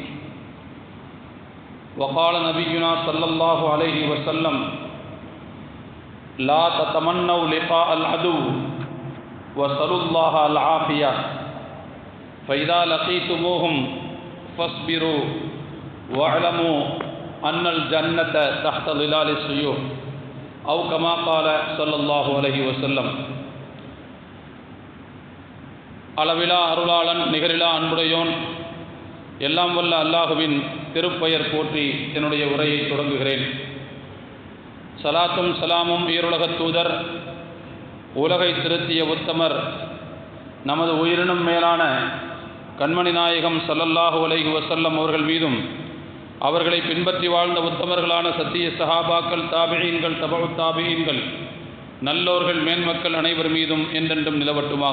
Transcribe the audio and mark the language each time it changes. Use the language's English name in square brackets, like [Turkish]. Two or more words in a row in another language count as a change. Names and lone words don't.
[Arabic] وقال نبينا صلى الله عليه وسلم: لا تتمنوا لقاء العدو وسلوا الله العافية فإذا لقيتموهم فاصبروا واعلموا أن الجنة تحت ظلال السيوف أو كما قال صلى الله عليه وسلم. [Tamil] அளவிலா அருளாளன் நிகரிலா அன்புடையோன் எல்லாம் வல்ல அல்லாஹுவின் திருப்பெயர் போற்றி என்னுடைய உரையை தொடங்குகிறேன். சலாத்தும் சலாமும் ஈருலகத் தூதர் உலகை திருத்திய உத்தமர் நமது உயிரினும் மேலான கண்மணி நாயகம் [Arabic] صلى الله عليه وسلم [Tamil] அவர்கள் மீதும் அவர்களை பின்பற்றி வாழ்ந்த உத்தமர்களான சத்திய சஹாபாக்கள், தாபிஈன்கள், தபஉத் தாபிஈன்கள், நல்லோர்கள், மேன்மக்கள் அனைவர் மீதும் என்றென்றும் நிலவட்டுமாக.